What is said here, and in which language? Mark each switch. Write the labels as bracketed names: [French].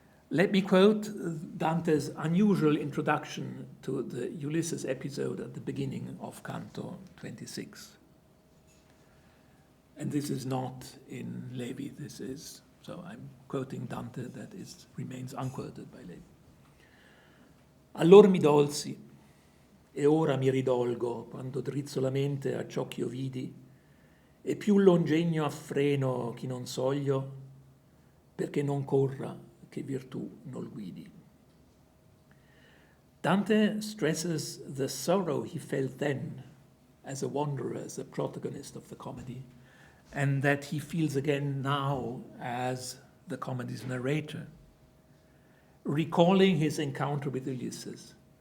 [English] Let me quote Dante's unusual introduction to the Ulysses episode at the beginning of Canto 26. And this is not in Levi, so I'm quoting Dante that remains unquoted by Levi. [Italian] Allor mi dolsi, e ora mi ridolgo quando drizzo la mente a ciò ch'io vidi, e più longegno affreno chi non soglio, perché non corra che virtù nol guidi. [English] Dante stresses the sorrow he felt then as a wanderer, as a protagonist of the comedy, and that he feels again now as the comedy's narrator, recalling his encounter with Ulysses.